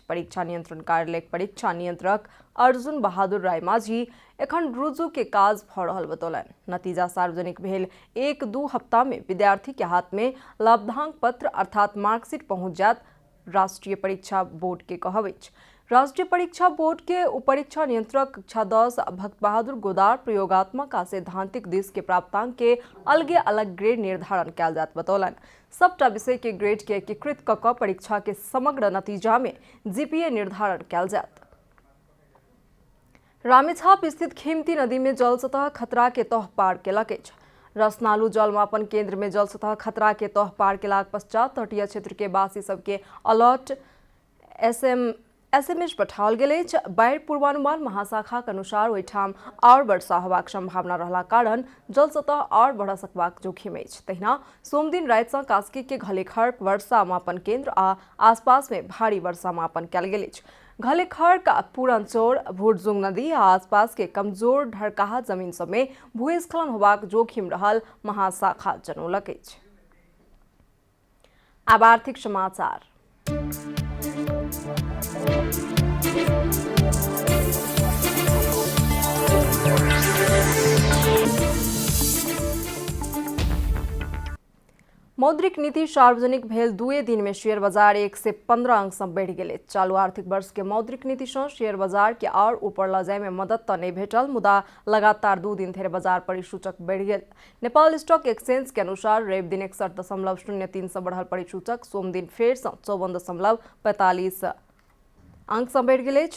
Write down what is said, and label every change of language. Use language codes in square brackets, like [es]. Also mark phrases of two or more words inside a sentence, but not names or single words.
[mai] परीक्षा नियंत्रण कार्यालय परीक्षा नियंत्रक अर्जुन बहादुर राय माझी एखन रुजु के काज भ रहल बतौलनि। नतीजा सार्वजनिक भेल 1-2 हफ्ता में विद्यार्थी के हाथ में लाभदांक पत्र अर्थात मार्कशीट पहुंच जात। राष्ट्रीय परीक्षा बोर्ड के कहब अछि। राष्ट्रीय परीक्षा बोर्ड के उपरीक्षा नियंत्रक कक्षा 10 भक्त बहादुर गोदार प्रयोगात्मक आ सैद्धांतिक दिस के प्राप्तांक के अलगे अलग ग्रेड निर्धारण कैल जात बतौलन। सबटा विषय के ग्रेड के एकीकृत क परीक्षा के समग्र नतीजा में जीपीए निर्धारण कैल जात। रामेछाप स्थित खिम्ती नदी में जल सतह खतरा के तह पार केलक अछि। रसनालू जल मापन केंद्र में जल सतह खतरा के तह पार केलाक पश्चात तटीय क्षेत्र के वासी सबके [en] alert SMS [mai] पठाओल गेल अछि। बाढ़ि पूर्वानुमान महाशाखा के अनुसार ओहिठाम और वर्षा होबाक संभावना रहला कारण जल सतह और बढ़ सकबाक जोखिम अछि। तहिना सोम दिन राति सँ कास्की के घलेखर्क वर्षा मापन केंद्र आ आसपास में भारी वर्षा मापन कैल गेल अछि। घलेखर्क पूरनचोर भुरजुंग नदी आ आसपास के कमजोर ढरकाहा जमीन सब में भूस्खलन होबाक जोखिम रहल महाशाखा जनौलक अछि। अब आर्थिक समाचार। मौद्रिक नीति सार्वजनिक भेल 2 दिन में शेयर बाजार 1 से 15 अंक से बढ़ गेल। चालू आर्थिक वर्ष के मौद्रिक नीति से शेयर बाजार के और ऊपर ल जाय में मदद तो नहीं भेटल, मुदा लगातार 2 दिन धरि बाजार परिसूचक बढ़ गेल। नेपाल स्टॉक एक्सचेंज के अनुसार रवि दिन 61.03 से बढ़ल परिसूचक सोम दिन फेर से 54.45 अंक समेट गेल अछि।